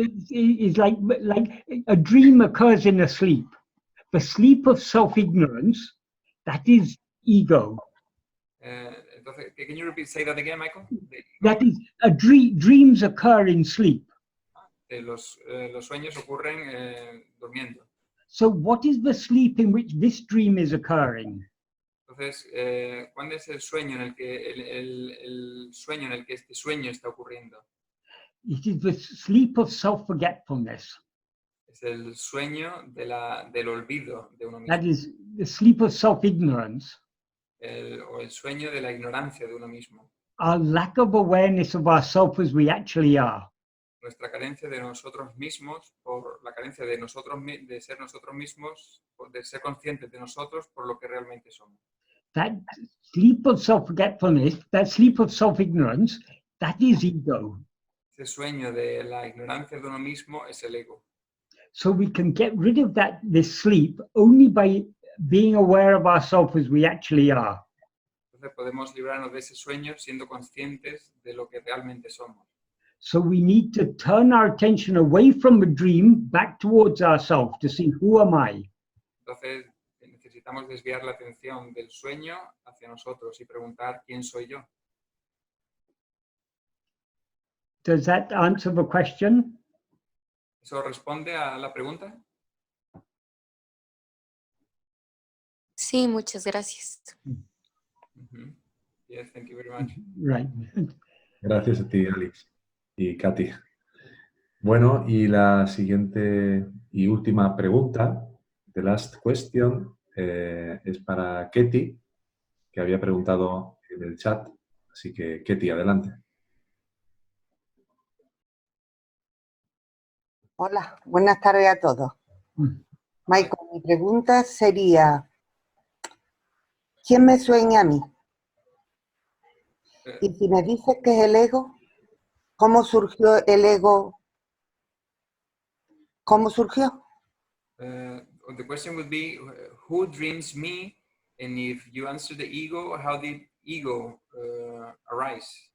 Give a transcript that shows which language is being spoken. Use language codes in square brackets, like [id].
[en] Is like a dream occurs in a sleep. The sleep of self-ignorance, that is ego. [es] Entonces, [en] can you say that again, Michael? That is dreams occur in sleep. [es] Los sueños ocurren durmiendo. [en] So what is the sleep in which this dream is occurring? [es] Entonces, ¿cuándo es el sueño en el que el sueño en el que este sueño está ocurriendo? [en] It is the sleep of self-forgetfulness. [es] Es el sueño del olvido de uno mismo. [en] That is the sleep of self-ignorance. [es] O el sueño de la ignorancia de uno mismo. [en] Our lack of awareness of ourselves as we actually are. [es] Nuestra carencia de nosotros mismos, por la carencia de de ser nosotros mismos, de ser conscientes de nosotros por lo que realmente somos. [en] That sleep of self-forgetfulness, that sleep of self-ignorance, that is ego. [es] Ese sueño de la ignorancia de uno mismo es el ego. [en] So we can get rid of this sleep only by being aware of ourselves as we actually are. [es] Entonces podemos librarnos de ese sueño siendo conscientes de lo que realmente somos. [en] So we need to turn our attention away from the dream back towards ourselves to see who am I. [es] Entonces necesitamos desviar la atención del sueño hacia nosotros y preguntar quién soy yo. [en] Does that answer the question? [es] ¿Eso responde a la pregunta? Sí, muchas gracias. [en] Yes, thank you very much. Right. [es] Gracias a ti, Alex y Katy. Bueno, y la siguiente y última pregunta, [en] the last question, [es] es para Ketty, que había preguntado en el chat. Así que, Ketty, adelante. Hola, buenas tardes a todos. Michael, mi pregunta sería, ¿quién me sueña a mí? Y si me dices que es el ego, ¿cómo surgió el ego? ¿Cómo surgió? [en] The question would be, who dreams me? And if you answer the ego, how did ego arise?